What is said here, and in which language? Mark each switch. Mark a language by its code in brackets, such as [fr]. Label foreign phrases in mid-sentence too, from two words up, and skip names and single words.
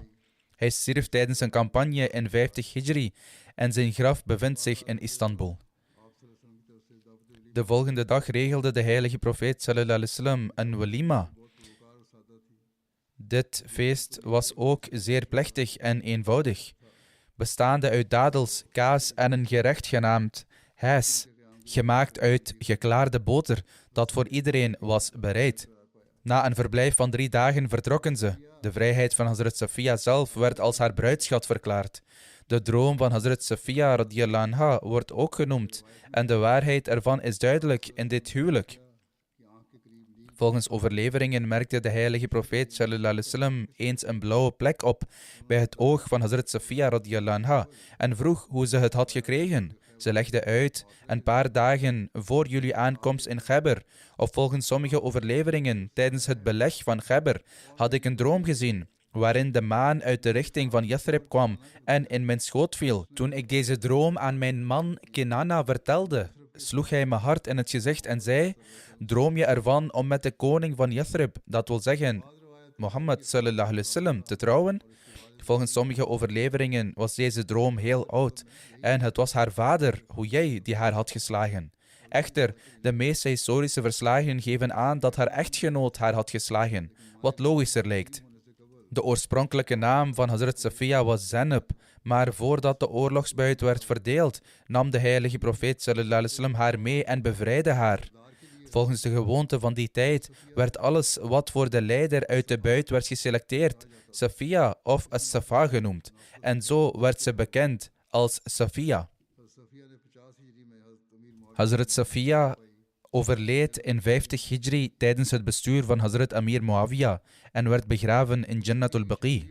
[nl] Hij stierf tijdens een campagne in 50 Hijri en zijn graf bevindt zich in Istanbul. De volgende dag regelde de heilige profeet [ar] صلى الله عليه وسلم [nl] een walima. Dit feest was ook zeer plechtig en eenvoudig, bestaande uit dadels, kaas en een gerecht genaamd hijs, gemaakt uit geklaarde boter, dat voor iedereen was bereid. Na een verblijf van 3 dagen vertrokken ze. De vrijheid van Hazrat Safiya zelf werd als haar bruidschat verklaard. De droom van Hazrat Safiya [ar] رضي الله عنها [nl] wordt ook genoemd en de waarheid ervan is duidelijk in dit huwelijk. Volgens overleveringen merkte de heilige profeet [ar] صلى الله عليه وسلم [nl] eens een blauwe plek op bij het oog van Hazrat Safiya [ar] رضي الله عنها [nl] en vroeg hoe ze het had gekregen. Ze legde uit: een paar dagen voor jullie aankomst in Khaybar, of volgens sommige overleveringen tijdens het beleg van Khaybar, had ik een droom gezien, waarin de maan uit de richting van Yathrib kwam en in mijn schoot viel. Toen ik deze droom aan mijn man Kinana vertelde, sloeg hij me hard in het gezicht en zei: droom je ervan om met de koning van Yathrib, dat wil zeggen Mohammed [ar] صلى الله عليه وسلم, [nl] te trouwen? Volgens sommige overleveringen was deze droom heel oud en het was haar vader, Huyay, die haar had geslagen. Echter, de meeste historische verslagen geven aan dat haar echtgenoot haar had geslagen, wat logischer lijkt. De oorspronkelijke naam van Hazrat Safiya was Zainab, maar voordat de oorlogsbuit werd verdeeld, nam de heilige profeet [ar] صلى الله عليه وسلم [nl] haar mee en bevrijdde haar. Volgens de gewoonte van die tijd werd alles wat voor de leider uit de buit werd geselecteerd Safiya of As-Safa genoemd, en zo werd ze bekend als Safiya. Hazrat Safiya overleed in 50 Hijri tijdens het bestuur van Hazrat Amir Muawiyah en werd begraven in Jannatul Baqi.